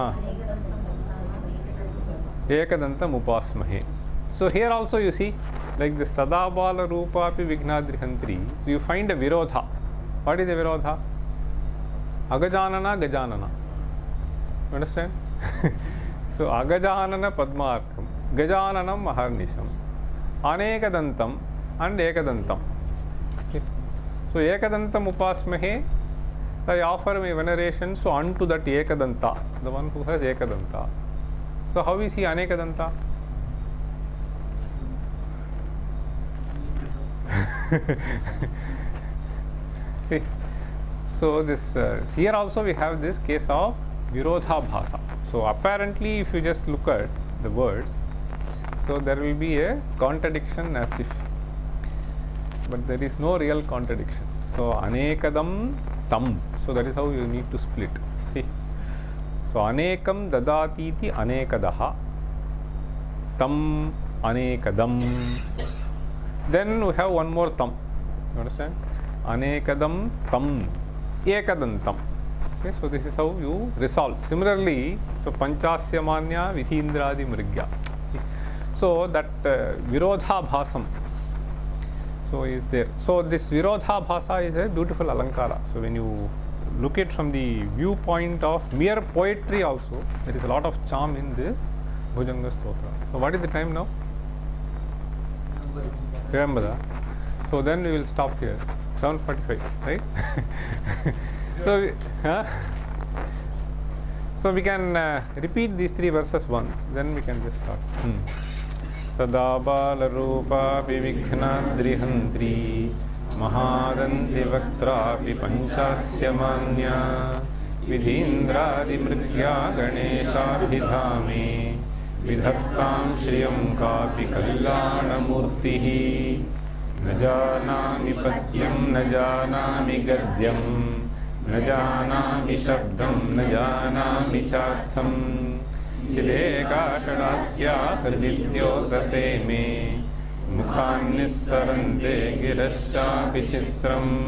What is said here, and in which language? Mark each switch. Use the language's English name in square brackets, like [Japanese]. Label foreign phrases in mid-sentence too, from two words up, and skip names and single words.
[Sanskrit] एकदन्तम् उपास्महे. [English] So here also you see, like the [Sanskrit] सदाबाल रूपा अपि विघ्नाद्रिहन्त्री, [English] you find a Virodha. What is a Virodha? [Sanskrit] अगजानन, गजानन. [English] You understand? So [Sanskrit] अगजानन पद्मार्कं, गजाननम् अहर्निशम्, [English] Anekadantam and Ekadantam. Okay. [Sanskrit] So एकदन्तम् उपास्महे, [English] I offer my veneration so unto that Ekadanta, the one who has Ekadanta. So how is he Anekadanta? See, so this here also we have this case of [Sanskrit] विरोध भास. [English] So apparently if you just look at the words, so there will be a contradiction as if but there is no real contradiction. [Sanskrit] So अनेकदं तम्. [English] So that is how you need to split. See. [Sanskrit] So अनेकं ददाति इति अनेकदः. तम् अनेकदम्. [English] Then we have one more tam. You understand? [Sanskrit] अनेकदं तम् एकदन्तम्. [English] Okay, so this is how you resolve. [Sanskrit] Similarly, so पञ्चास्य मान्या विधीन्द्रादि मृग्या. [English] So that [Sanskrit] विरोध भासम् [English] so is there. So this virodha bhasa is a beautiful alankara. So when you look at from the viewpoint of mere poetry also, there is a lot of charm in this Bhujanga Stotra. So what is the time now? Remember that? So then we will stop here. 7:45, right? So we can repeat these three verses once, then we can just start. [Sanskrit] सदा बाल रूपा विविघ्न द्रिहन्त्री महादन्ति वक्त्रापि पञ्चास्य मान्या विधीन्द्रादि मृग्या गणेशाभिधामे विधत्ताम् श्रियम् कापि कल्याण मूर्तिः न जानामि पद्यं न जानामि गद्यं न जानामि शब्दं न जानामि चार्थं चिदेकाषडास्या हृदिद्योतते मे मुखान्निस्सरन्ते गिरश्चापि चित्रं